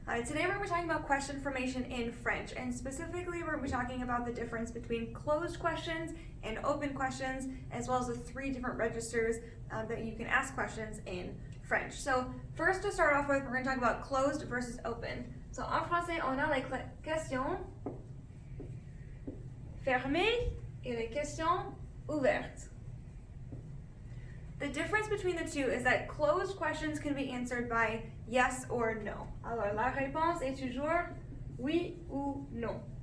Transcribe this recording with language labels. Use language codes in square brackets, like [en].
[en] Today we're going to be talking about question formation in French, and specifically we're going to be talking about the difference between closed questions and open questions, as well as the three different registers that you can ask questions in French. So first, to start off with, we're going to talk about closed versus open. [fr] So en français, on a les questions fermées et les questions ouvertes. [en] The difference between the two is that closed questions can be answered by yes or no. [fr] Alors, la réponse est toujours oui ou non.